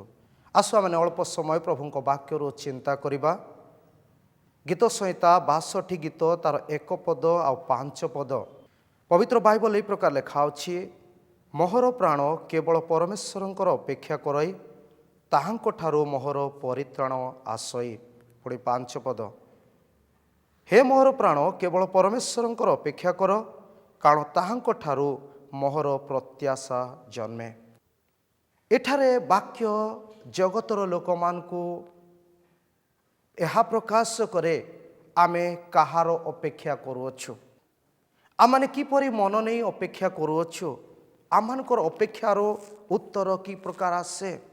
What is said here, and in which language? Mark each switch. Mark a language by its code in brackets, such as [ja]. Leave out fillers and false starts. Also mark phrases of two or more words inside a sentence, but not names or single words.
[or] ଆସୁ ଆମେ ଅଳ୍ପ ସମୟ ପ୍ରଭୁଙ୍କ ବାକ୍ୟରୁ ଚିନ୍ତା କରିବା। ଗୀତ ସଂହିତା 62 ଗୀତର 1 ପଦ ଓ 5 ପଦ ପବିତ୍ର ବାଇବଲ ଏହି ପ୍ରକାର ଲେଖା ଅଛି। ମୋହର ପ୍ରାଣ କେବଳ ପରମେଶ୍ୱରଙ୍କର ଅପେକ୍ଷା କରେ, ତାହାଙ୍କ ଠାରୁ ମୋହର ପରିତ୍ରାଣ ଆସେ। ପୁଣି 5 ପଦ, ହେ ମୋହର ପ୍ରାଣ କେବଳ ପରମେଶ୍ୱରଙ୍କର ଅପେକ୍ଷା କର, କାରଣ ତାହାଙ୍କ ଠାରୁ ମୋହର ପ୍ରତ୍ୟାଶା ଜନ୍ମେ। ଏଠାରେ ବାକ୍ୟ ଜଗତର ଲୋକମାନଙ୍କୁ ଏହା ପ୍ରକାଶ କରେ ଆମେ କାହାର ଅପେକ୍ଷା କରୁଅଛୁ, ଆମମାନେ କିପରି ମନ ନେଇ ଅପେକ୍ଷା କରୁଅଛୁ, ଆମମାନଙ୍କର ଅପେକ୍ଷାର ଉତ୍ତର କି ପ୍ରକାର ଆସେ।